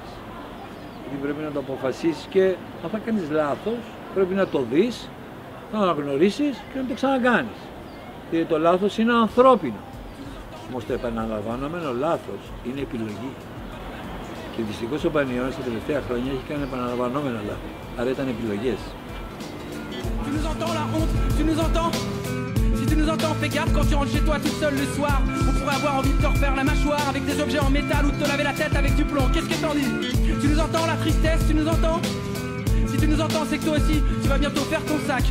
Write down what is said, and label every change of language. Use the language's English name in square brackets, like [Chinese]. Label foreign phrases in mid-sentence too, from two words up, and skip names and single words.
[Greek] Γιατί πρέπει να το αποφασίσεις και αν θα κάνεις λάθος πρέπει να το δεις, να το αναγνωρίσεις και να το ξανακάνεις. Γιατί το λάθος είναι ανθρώπινο. Όμως το επαναλαμβανόμενο λάθος είναι επιλογή. Και δυστυχώς ο Πανιώνιος τα τελευταία χρόνια έχει κάνει επαναλαμβανόμενα λάθη. Άρα ήταν επιλογές. [French] Tu nous entends la honte, tu nous entends? Si tu nous entends, fais gaffe quand tu rentres chez toi tout seul le soir. On pourrait avoir envie de te refaire la mâchoire avec des objets en métal ou de te laver la tête avec du plomb. Qu'est-ce que t'en dis? Tu nous entends la tristesse, tu nous entends? Si Si tu nous entends, c'est que toi aussi, tu vas bientôt faire ton sac.